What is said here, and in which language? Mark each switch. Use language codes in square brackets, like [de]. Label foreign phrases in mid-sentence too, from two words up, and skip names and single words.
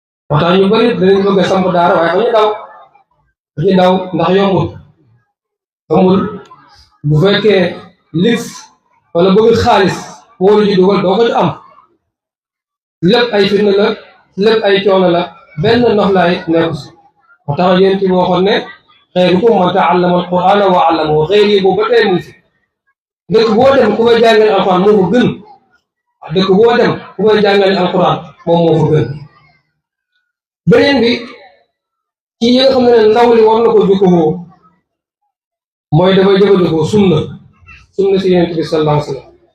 [wo] Moo tax ñu bari danañ bëgg a samp daara, waaye dañuy daw, dañuy daw ndax yombul. Amul, bu fekkee lix wala bëgg xaalis moo la ci dugal, doo ko ci am. Lépp ay fitna la, lépp ay coono la, benn noflaay nekku si. Moo tax Yonent bi waxoon ne, [ar] "خيركم من تعلم القرآن وعلمه." [wo] Xëy na boobu ba tey mu ngi fi. Dëkk boo dem ku fay jàngale Alxuraan moo fa gën. Dëkk boo dem ku fay jàngale Alxuraan moom moo fa gën. Beneen bi, ci yi nga xam ne ndaw li war na ko jikko mooy dafay jëfandikoo sunna, sunna si Yonent bi [ar] صلى الله عليه وسلم.